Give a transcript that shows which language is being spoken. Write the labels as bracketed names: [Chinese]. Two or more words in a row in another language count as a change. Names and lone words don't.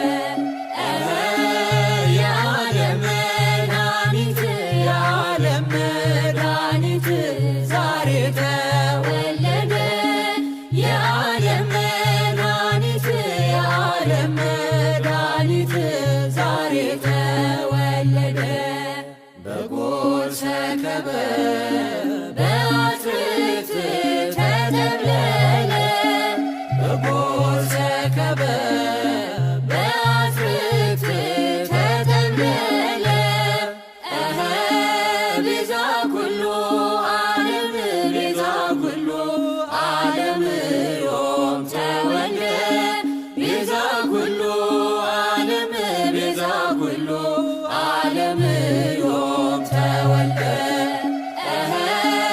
[Amharic] የዓለም መድኃኒት የዓለም መድኃኒት ዛሬ ተወለደ የዓለም መድኃኒት የዓለም መድኃኒት ዛሬ ተወለደ በጎል ሰከበ በአትክልት ተጠቅለለ በጎል ሰከበ በአትክልት ተጠቅለለ [Geez] ቤዛ ኩሉ ዓለም ቤዛ ኩሉ ዓለም ዮም ተወልደ ቤዛ ኩሉ ዓለም ቤዛ ኩሉ ዓለም ዮም ተወልደ